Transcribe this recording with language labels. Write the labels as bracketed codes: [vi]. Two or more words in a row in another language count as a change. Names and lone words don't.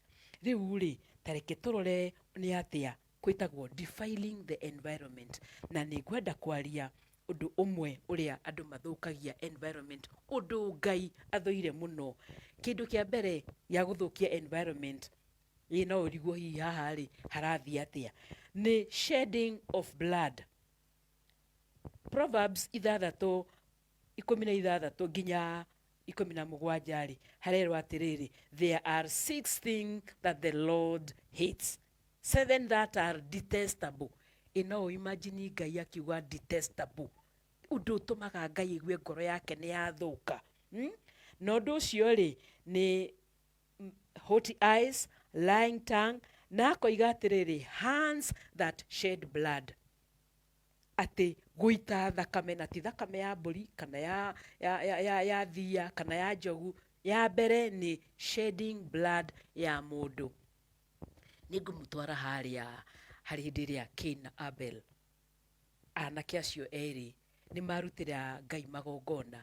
[ki] Rĩu rĩ tareke tũrore nĩ atĩa kwĩtagwo [en] defiling the environment, [ki] na nĩ ngwenda kwaria ũndũ ũmwe ũrĩa andũ mathũkagia environment, ũndũ Ngai athũire mũno. Kĩndũ kĩa mbere gĩa gũthũkia environment, no ũrigwo hihi haha rĩ harathiĩ atĩa, nĩ [en] shedding of blood. [ki] Proverbs 6:16 nginya 17 rĩ harerwo atĩrĩrĩ, [en] there are 6 things that the Lord hates, 7 that are detestable. [ki] No imagine Ngai akiuga detestable, ũndũ ũtũmaga Ngai aigue ngoro yake nĩ yathũka. Na ũndũ ũcio rĩ nĩ [en] haughty eyes, lying tongue, [ki] na akoiga atĩrĩrĩ, [en] hands that shed blood, [ki] atĩ gũita thakame, na ti thakame ya mbũri kana ya thia kana ya njogu, ya mbere nĩ [en] shedding blood [ki] ya mũndũ. Nĩ ngũmũtwara harĩ hĩndĩ ĩrĩa Cain na Abel, anake acio erĩ nĩ marutĩra Ngai magongona.